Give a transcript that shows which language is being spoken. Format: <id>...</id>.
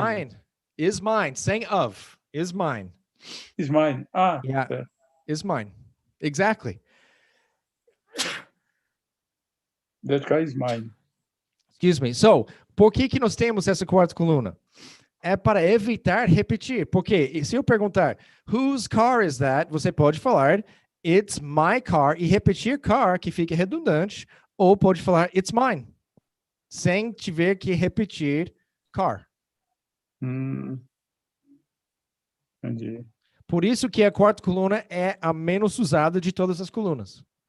<en>Mine. Is mine. Saying of. Is mine. Is mine. Yeah.</en> <pt>Tá.</pt> <en>Is mine. Exactly. That car is mine. Excuse me.</en> <pt>So, por que nós temos essa quarta coluna? É para evitar repetir. Porque se eu perguntar,</pt> <en>whose car is that?</en> <pt>Você pode falar,</pt> <en>it's my car,</en> <pt>e repetir car, que fica redundante, ou pode falar,</pt> <en>it's mine,</en> <pt>sem tiver que repetir car. Entendi. Por isso que a quarta coluna é a menos usada de todas as colunas.</pt>